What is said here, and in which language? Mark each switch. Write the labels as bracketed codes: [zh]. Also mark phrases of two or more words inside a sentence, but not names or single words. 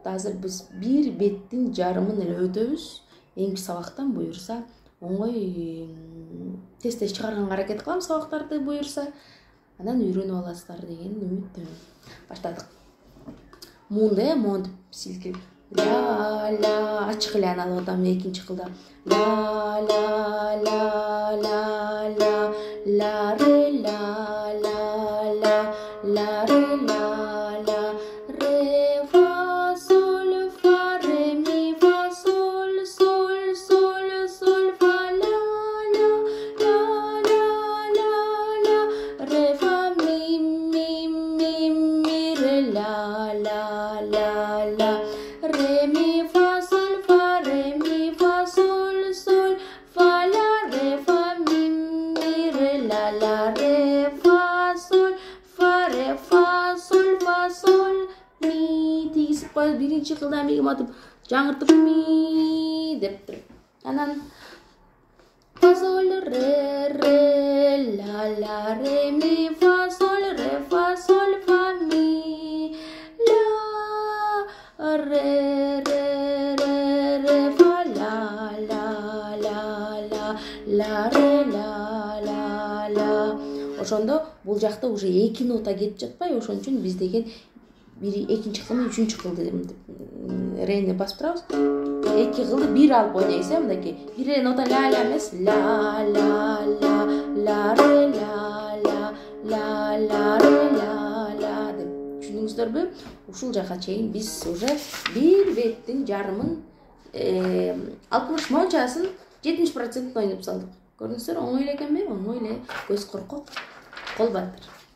[ky] Азыр биз бир беттин жарымын эле өтөбүз. Эңки сабактан буюрса, оңой тез-тез чыгарганга аракет кылам, сабактарды буюрса. Анан үйрөнүп аласыздар деген үмүттөмүн. Баштадык. Муунду монтип силкип. Ла ла ачык эле аны алып атам экинчи кылда. Ла ла ла ла ла ла ре ла ла ла ла ре ла ла ре фа соль фа ре ми фа соль соль соль соль фа ла ла ла ла ла ла ре фа ми ми ми ми ре ла ла ла ла ре ми фа соль фа ре ми фа соль соль фа ла ре фа ми ре ла ла ре фа соль фа ре фа соль ми тигизип коюп биринчи кылда мигим атып жаңыртып ми деп туруп анан фа соль ре ре ла ла ре ми фа соль фа ми ла ре ре ре фа ла ла ла ла ла ре ла ла ла. Ошондо бул жакта уже 2 нота кетип жатпайбы? Ошон үчүн биз деген экинчи кылды, үчүнчү кылды рени басып турабыз. 2 кылды бир алып ойнойсуз, мынакей. Бир эле нота ла ла эмес, ла ла ла ла ре ла ла ла ла ре ла ла деп. Түшүндүңүздөрбү? Ушул жака чейин биз уже бир беттин жарымын 60 мончасын 70% ойноп салдык. Көрдүңүздөр, оңой эле экенби? Оңой эле, көз коркок, кол батыр.